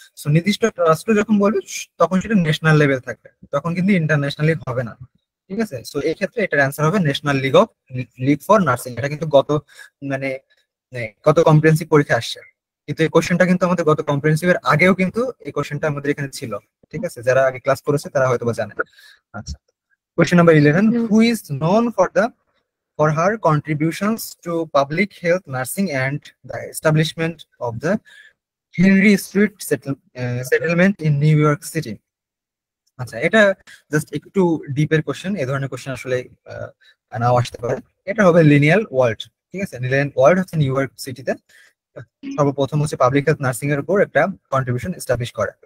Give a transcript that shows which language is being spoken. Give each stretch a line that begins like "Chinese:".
Bangla: So নির্দিষ্ট একটা রাষ্ট্র যখন বলবে তখন সেটা ন্যাশনাল লেভেল থাকবে, তখন কিন্তু ইন্টারন্যাশনালি হবে না, ঠিক আছে। সো এই ক্ষেত্রে এটার অ্যান্সার হবে ন্যাশনাল লিগ ফর নার্সিং। এটা কিন্তু মানে গত কম্প্রিহেনসিভ পরীক্ষা আসছে, কিন্তু এই কোশ্চেনটা কিন্তু আমাদের গত কম্প্রিহেনসিভ এর আগেও কিন্তু এই কোশ্চেনটা আমাদের এখানে ছিল, ঠিক আছে। যারা আগে ক্লাস করেছে তারা হয়তো বা জানে।
English: আচ্ছা, question number 11, who is known for her contributions to public health nursing and the establishment of the Henry Street settlement in New York City?
Bangla: আচ্ছা, এটা জাস্ট একটু ডিপের কোশ্চেন, এই ধরনের কোশ্চেন আসলে নাও আসতে পারে। এটা হবে লিনিয়াল ওয়ার্ল্ড, ঠিক আছে। লিনিয়াল ওয়ার্ল্ড হচ্ছে নিউ ইয়র্ক সিটিতে সর্বপ্রথম হচ্ছে পাবলিক হেলথ নার্সিং এর উপর একটা কন্ট্রিবিউশন এস্টাবলিশ করে।